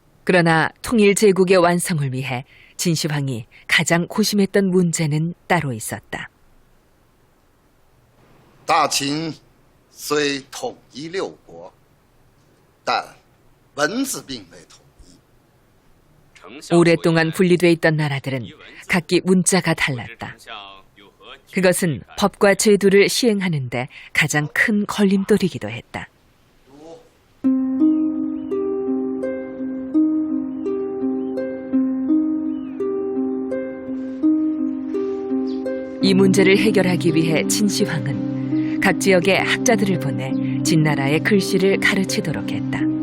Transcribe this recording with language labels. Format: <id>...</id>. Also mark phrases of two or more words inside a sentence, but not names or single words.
<ko>그러나 통일 제국의 완성을 위해 진시황이 가장 고심했던 문제는 따로 있었다.</ko> <zh>大清虽统一六国，但文字并未统一。</zh> <ko>오랫동안 분리돼 있던 나라들은 각기 문자가 달랐다. 그것은 법과 제도를 시행하는 데 가장 큰 걸림돌이기도 했다. 이 문제를 해결하기 위해 진시황은 각 지역의 학자들을 보내 진나라의 글씨를 가르치도록 했다.</ko>